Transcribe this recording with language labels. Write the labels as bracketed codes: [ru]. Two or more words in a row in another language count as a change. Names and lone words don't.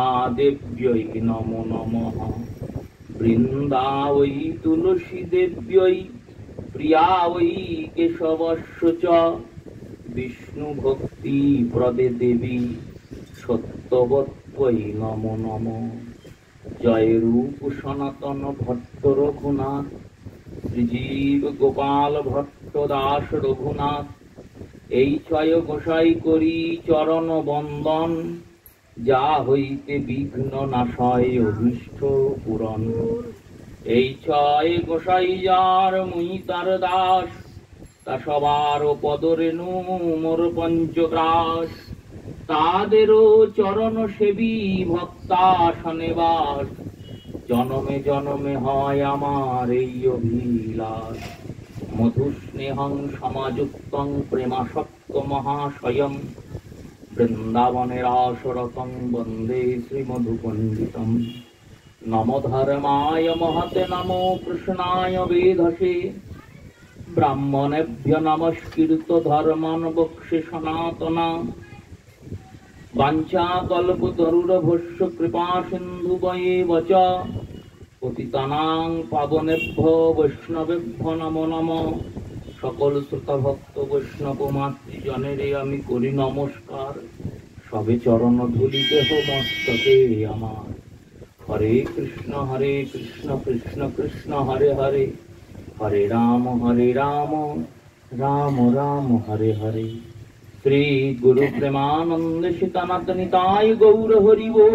[sa] देव्यै नमो नमः वृंदावै तुलसी देव्यै प्रिया वै केशवस्य च विष्णु भक्ति प्रदे देवी सत्यवत्यै नमो नमः जय रूप सनातन भट्ट [bn] रघुनाथ श्रीजीव गोपाल भट्ट दास रघुनाथ এই ছয় গোসাই করি চরণ বন্দন যা হইতে বিঘ্ন নাশয় অভীষ্ট পূরণ এই ছয় গোসাই যার মুই তার দাস তা সবার পদরেণু মোর পঞ্চগ্রাস তাদেরও চরণ সেবী ভক্তাসনে বাস জনমে জনমে হয় আমার এই অভিলাষ [sa] मधुस्नेहं समायुक्तं प्रेमासक्त महाशयं वृन्दावनेरासरतं वन्दे श्रीमधुपण्डितं नमो धर्माय महते नमो कृष्णाय वेधसे ब्राह्मणेभ्य नमस्कृत धर्मान् वक्षे सनातना वाञ्छाकल्पतरुर्भस्य कृपासिन्धुवैव च पतितानां पावनेभ्यो वैष्णवेभ्यो नमो नमः [bn] সকল শ্রোতা ভক্ত বৈষ্ণব মাতৃজনেরে আমি করি নমস্কার সবে চরণ ধুলি দেহ মস্তকে আমার। [sa] হরে কৃষ্ণ কৃষ্ণ কৃষ্ণ হরে হরে, হরে রাম রাম রাম হরে হরে। [bn] শ্রী গুরু প্রেমানন্দ সীতানাথ নিতাই গৌর হরি बोल।